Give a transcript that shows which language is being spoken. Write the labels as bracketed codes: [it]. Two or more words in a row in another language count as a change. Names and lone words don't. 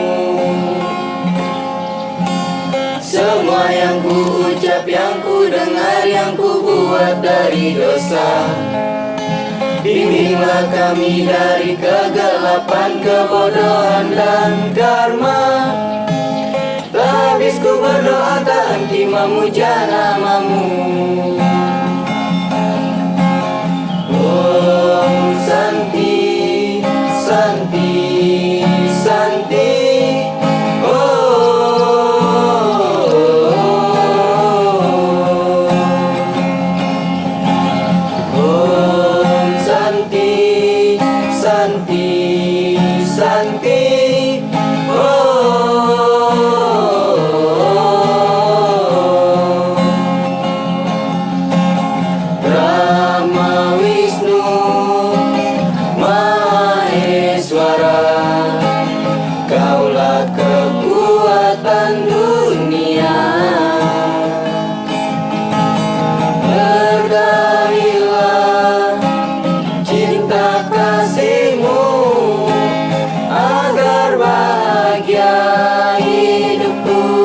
[id] Semua yang ku ucap, yang ku dengar, yang ku buat dari dosa, bimbinglah kami dari kegelapan, kebodohan dan karma. Tak habis ku berdoa, tak henti memuja namamu. [sa] Om Santi, Santi, Santi. Santi, Santi, Brahma Wisnu Maheswara, [id] Kaulah kekuatan dunia. Bergailah cinta kasih-Mu agar bahagia hidupku.